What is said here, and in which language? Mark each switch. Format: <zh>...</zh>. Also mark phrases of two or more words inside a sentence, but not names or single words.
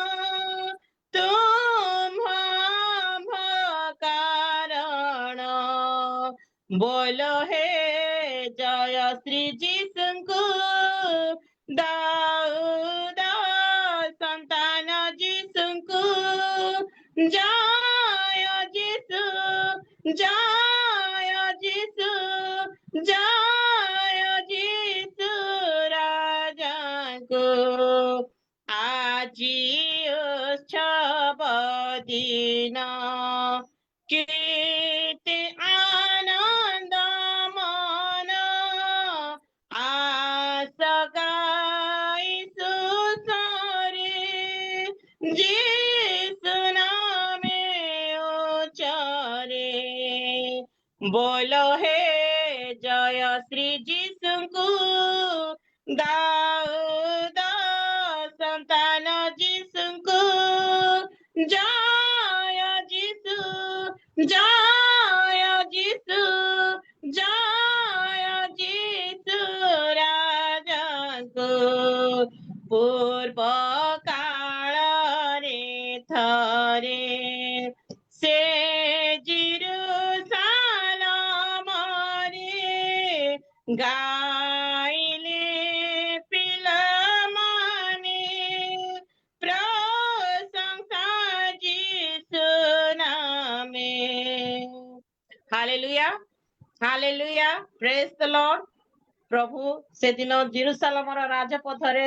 <or>ତୁମ କାରଣ ବୋଲ ହେ ଜୟ ଶ୍ରୀ ଯୀଶୁଙ୍କୁ ଦାଉଦ ସନ୍ତାନ ଯୀଶୁଙ୍କୁ ଜୟ ଯୀଶୁ ଜୟ ଯୀଶୁ ଜୟ ଯୀଶୁ ରାଜାଙ୍କୁ ଆଜି ଉତ୍ସବ ଦିନ କେତେ ଆନନ୍ଦ ମନ ଆସ ଗାଇ ସୁସ୍ୱରେ ଯୀଶୁ ନାମେ ଉଚ୍ଚାରେ ବୋଲ ହେ ଜୟ ଶ୍ରୀ ଯୀଶୁଙ୍କୁ ଦାଉଦ ସନ୍ତାନ ଯୀଶୁଙ୍କୁ ଜୟ ଯୀଶୁ ଜୟ ଯୀଶୁ ଜୟ ଯୀଶୁ ରାଜାଙ୍କୁ ପୂର୍ବ କାଳରେ ଥରେ ସେ जेरुसालमରେ ଗାଇଲେ ପିଲାମାନେ ପ୍ରଶଂସା ଯୀଶୁ ନାମେ ହାଲେଲୁୟା ହାଲେଲୁୟା</or> <en>praise the Lord</en> <or>ପ୍ରଭୁ ସେଦିନ ଜେରୁସାଲମର ରାଜପଥରେ</or>